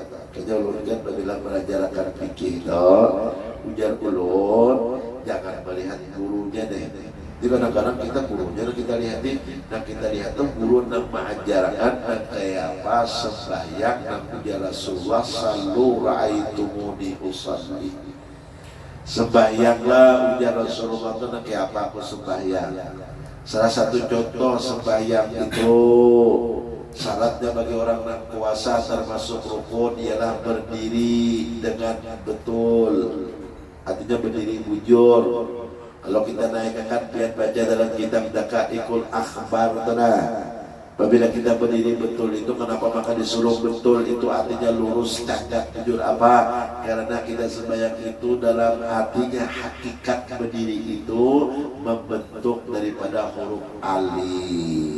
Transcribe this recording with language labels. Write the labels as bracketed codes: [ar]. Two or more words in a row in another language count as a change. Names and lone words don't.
[bjn] Kayaknya ulun kan bilang mengajarkan fikih ujar ulun jangan melihat gurunya deh. [id] Jadi kadang-kadang kita gurunya kita lihatin dan kita lihat tuh guru yang mengajarkan kayak apa sembahyang dan puja Rasulullah [ar] صلوا رأيتموني أصلي. [bjn] Sembahyanglah ujar Rasulullah itu kayak apa aku sembahyang. [id] Salah satu contoh sembahyang itu syaratnya bagi orang yang puasa termasuk rukun ialah berdiri dengan betul. [bjn] Artinya berdiri bujur. [id] Kalau kita naikkan biar baca dalam kitab Daqaiqul Akhbar apabila kita berdiri betul itu kenapa maka disuruh betul itu artinya lurus cagak jujur apa karena kita sembahyang itu dalam artinya hakikat berdiri itu membentuk daripada huruf alif.